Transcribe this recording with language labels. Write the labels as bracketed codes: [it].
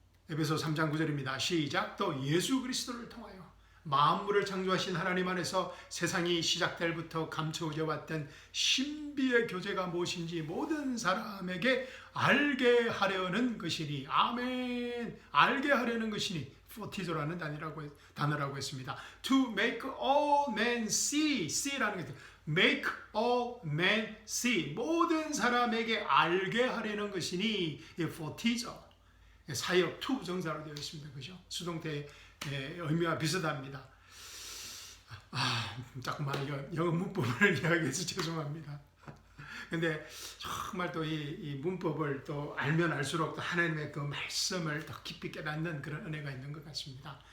[ko] 에베소 3장 9절입니다. 시작. 또 예수 그리스도를 통하여 만물을 창조하신 하나님 안에서 세상이 시작될 부터 감춰져 왔던 신비의 교제가 무엇인지 모든 사람에게 알게 하려는 것이니. 아멘. 알게 하려는 것이니. 포티조라는 단어라고 했습니다. [en] To make all men see. see [ko] 라는 게 [en] make all men see. [ko] 모든 사람에게 알게 하려는 것이니. 포티조. 사역 투 부정사로 되어 있습니다. 그죠? 수동태의 의미와 비슷합니다. 자꾸만 영어 문법을 이야기해서 죄송합니다. 근데 정말 또 이 문법을 또 알면 알수록 또 하나님의 그 말씀을 더 깊이 깨닫는 그런 은혜가 있는 것 같습니다.